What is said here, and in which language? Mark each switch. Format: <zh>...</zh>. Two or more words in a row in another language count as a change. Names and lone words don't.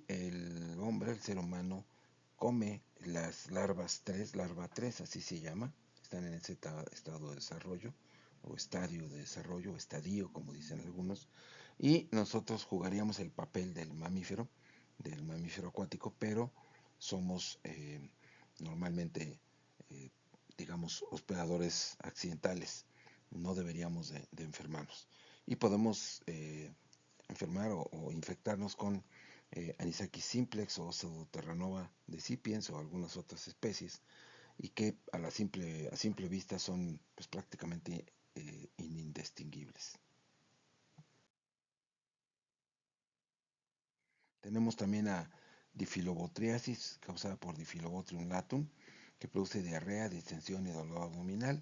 <es>el hombre, el ser humano, come las larva 3, así se llama, están en ese estado de desarrollo, o estadio de desarrollo, o estadio, como dicen algunos, y nosotros jugaríamos el papel del mamífero acuático, pero somos normalmente, digamos, hospedadores accidentales, no deberíamos de enfermarnos. Y podemos enfermar o infectarnos con Anisakis simplex o Pseudoterranova decipiens o algunas otras especies, y que a simple vista son pues, prácticamente indistinguibles. Tenemos también a difilobotriasis causada por Difilobotrium latum, que produce diarrea, distensión y dolor abdominal.</es>